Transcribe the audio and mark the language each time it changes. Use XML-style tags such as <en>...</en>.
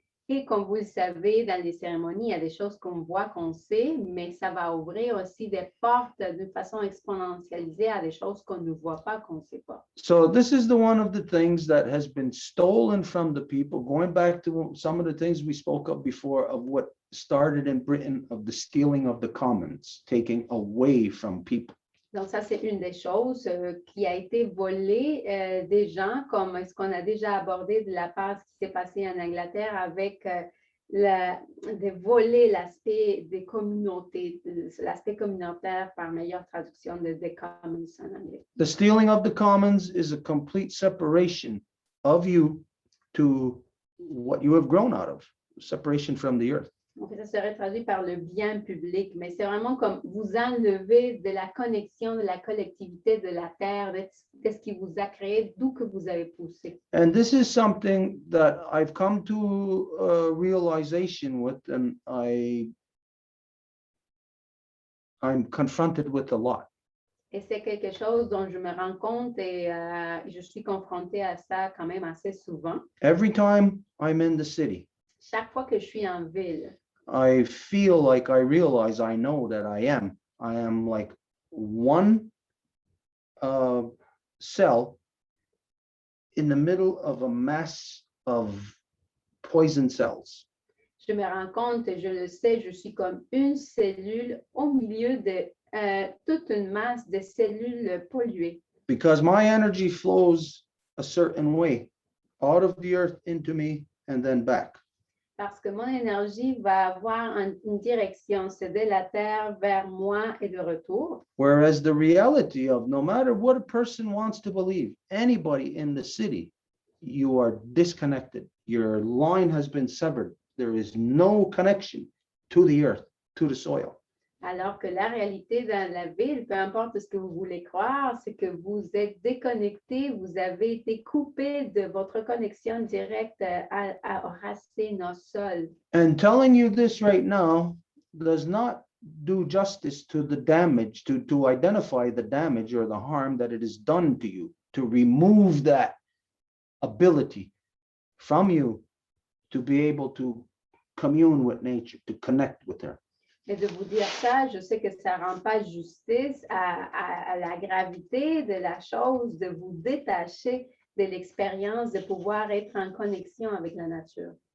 <fr>Et comme vous le savez, dans les cérémonies, il y a des choses qu'on voit, qu'on sait, mais ça va ouvrir aussi des portes d'une façon exponentialisée à des choses qu'on ne voit pas, qu'on ne sait pas.</fr> <en>So this is the one of the things that has been stolen from the people, going back to some of the things we spoke of before of what started in Britain, of the stealing of the commons, taking away from people.</en> <fr>Donc, ça, c'est une des choses qui a été volée des gens, comme ce qu'on a déjà abordé de la part de ce qui s'est passé en Angleterre avec de voler l'aspect des communautés, l'aspect communautaire par meilleure traduction de the commons en anglais.</fr> <en>The stealing of the commons is a complete separation of you to what you have grown out of, separation from the earth.</en> <fr>Donc, ça serait traduit par le bien public, mais c'est vraiment comme vous enlever de la connexion, de la collectivité de la terre, de ce qui vous a créé, d'où que vous avez poussé.</fr> <en>And this is something that I've come to a realization with, and I'm confronted with a lot.</en> <fr>Et c'est quelque chose dont je me rends compte et je suis confrontée à ça quand même assez souvent.</fr> <en>Every time I'm in the city,</en> <fr>Chaque fois que je suis en ville,</fr> <en>I feel like I realize I know that I am like one cell in the middle of a mass of poison cells.</en> <fr>je me rends compte et je le sais, je suis comme une cellule au milieu de toute une masse de cellules polluées.</fr> <en>Because my energy flows a certain way out of the earth into me and then back.</en> <fr>Parce que mon énergie va avoir une direction, c'est de la terre vers moi et de retour.</fr> <en>Whereas the reality of no matter what a person wants to believe, anybody in the city, you are disconnected. Your line has been severed. There is no connection to the earth, to the soil.</en> <fr>Alors que la réalité dans la ville, peu importe ce que vous voulez croire, c'est que vous êtes déconnecté, vous avez été coupé de votre connexion directe aux racines, au sol.</fr> <en>And telling you this right now does not do justice to the damage, to identify the damage or the harm that it has done to you, to remove that ability from you to be able to commune with nature, to connect with her.</en> <fr>Et de vous dire ça, je sais que ça ne rend pas justice à la gravité de la chose, de vous détacher de l'expérience, de pouvoir être en connexion avec la nature.</fr>